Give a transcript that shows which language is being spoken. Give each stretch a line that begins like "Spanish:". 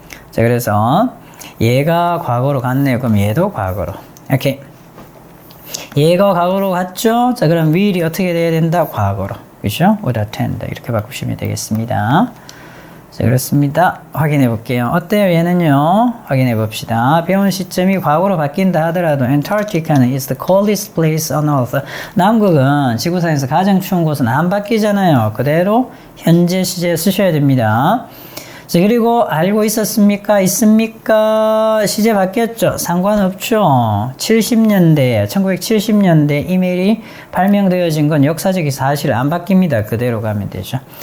Korean: 자, 그래서 얘가 과거로 갔네요. 그럼 얘도 과거로. 오케이. 얘가 과거로 갔죠? 자, 그럼 will이 어떻게 돼야 된다? 과거로. 그죠? would attend. 이렇게 바꾸시면 되겠습니다. 자, 그렇습니다. 확인해 볼게요. 어때요? 얘는요? 확인해 봅시다.
English: 배운 시점이 과거로 바뀐다 하더라도 Antarctica는 is the coldest place on earth.
Korean: 남극은 지구상에서 가장 추운 곳은 안 바뀌잖아요. 그대로 현재 시제 쓰셔야 됩니다. 자, 그리고 알고 있었습니까? 있습니까? 시제 바뀌었죠? 상관없죠. 1970년대 이메일이 발명되어진 건 역사적인 사실 안 바뀝니다. 그대로 가면 되죠.